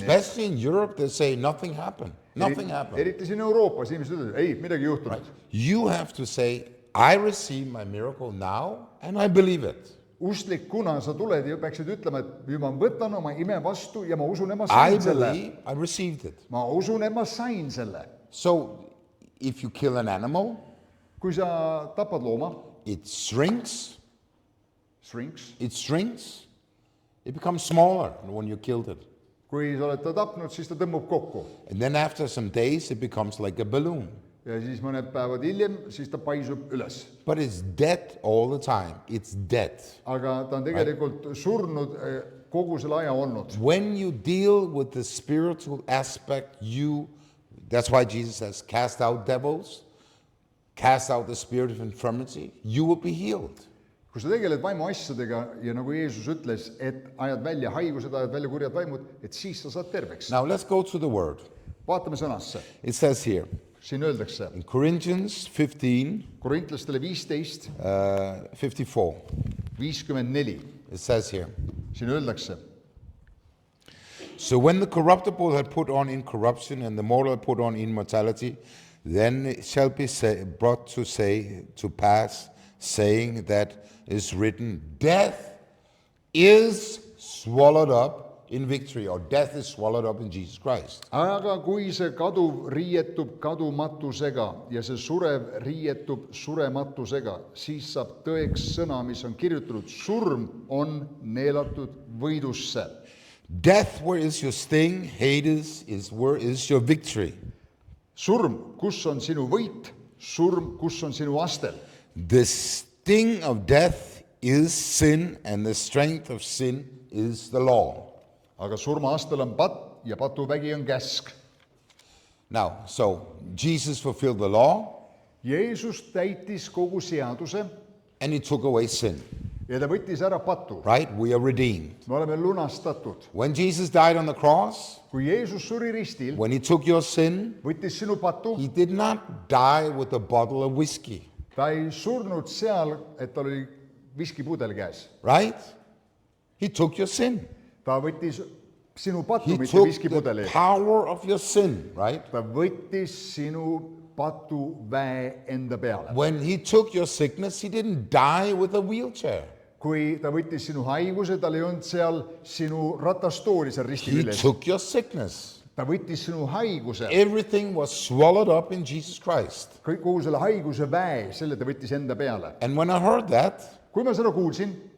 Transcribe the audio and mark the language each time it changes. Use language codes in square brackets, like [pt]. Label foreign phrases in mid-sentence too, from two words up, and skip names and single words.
[en] Especially in Europe, they say nothing happened. Nothing happened. [et] eriti siin Euroopas inimesed ütlevad, ei, midagi ei juhtunud. [en] You have to say, I receive my miracle now and I believe it. [et] Usklikuna sa tuled ja peaksid ütlema, et juba võtan oma ime vastu ja ma usun, et ma [en] I [et] sain selle. [en] believe I received it. [et] ma usun, et ma sain selle. [en] So if you kill an animal, [et] kui sa tapad looma, [en] it shrinks, shrinks, it becomes smaller when you killed it. [et] kui sa oled ta tapnud, siis ta tõmbub kokku. [en] And then after some days, it becomes like a balloon. [et] ja siis mõned päevad hiljem, siis ta paisub üles. [en] But it's dead all the time. It's dead. [et] aga ta on tegelikult surnud kogu selle aja olnud. [en] When you deal with the spiritual aspect, that's why Jesus says, cast out devils, cast out the spirit of infirmity, you will be healed. [et] kui sa tegeled vaimu asjadega ja nagu Jeesus ütles, et ajad välja haigused, ajad välja kurjad vaimud, et siis sa saad terveks. [en] Now let's go to the word. [et] vaatame sõnasse. [en] It says here, [et] siin öeldakse [en] in Corinthians 15, [et] Korintlastele 15, [en] 54, [et] 54, [en] it says here, [et] siin öeldakse, [en] so when the corruptible had put on incorruption and the mortal had put on immortality, then it shall be brought to pass, saying that is written, death is swallowed up in victory, or death is swallowed up in Jesus Christ. [et] aga kui see kaduv riietub kadumatusega ja see surev riietub surematusega, siis saab tõeks sõna, mis on kirjutatud, surm on neelatud võidusse. [en] Death, where is your sting? Hades, where is your victory? [et] surm, kus on sinu võit, surm, kus on sinu astel. [en] The sting of death is sin, and the strength of sin is the law. [et] aga surma astel on patt ja patuvägi on käsk. [en] Now, so Jesus fulfilled the law, [et] Jeesus täitis kogu seaduse [en] and he took away sin, [et] ja ta võttis ära patu. [en] right? We are redeemed. [et] me oleme lunastatud. [en] When Jesus died on the cross, [et] kui Jeesus suri ristil, [en] when he took your sin, [et] võttis sinu patu, [en] he did not die with a bottle of whiskey, [et] ta ei surnud seal, et tal oli viskipudel käes. [en] right? He took your sin. [et] ta võttis sinu patu, [en] He [et] mitte [en] took [et] viskipudeli. [en] the power of your sin, right? [et] ta võttis sinu patuväe enda peale. [en] When he took your sickness, he didn't die with a wheelchair. [et] kui ta võttis sinu haiguse, tal ei olnud seal sinu ratastooli seal risti [en] He [et] küljes. [en] took your sickness. [et] ta võttis sinu haiguse, [en] Everything was swallowed up in Jesus Christ. [et] kogu selle haiguse väe, selle ta võttis enda peale. [en] And when I heard that, [et] kui ma seda kuulsin,